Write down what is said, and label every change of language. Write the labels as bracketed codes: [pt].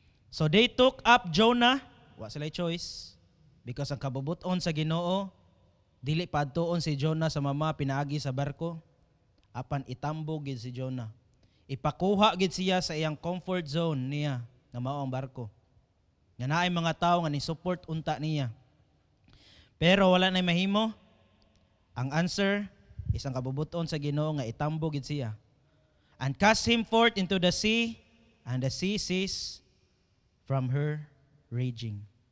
[en] So they took up Jonah, [ceb] wa sila choice, because ang kabubuton sa Ginoo dili padtuon si Jonah sa mama pinaagi sa barko, apan itambog gid si Jonah. Ipakuha gid siya sa iyang comfort zone niya nga mao ang barko. Nga naay mga tao nga ni support unta niya. Pero wala na mahimo. Ang answer is ang kabubuton sa Ginoo nga itambog gid siya. [en] And cast him forth into the sea, and the sea ceased from her raging.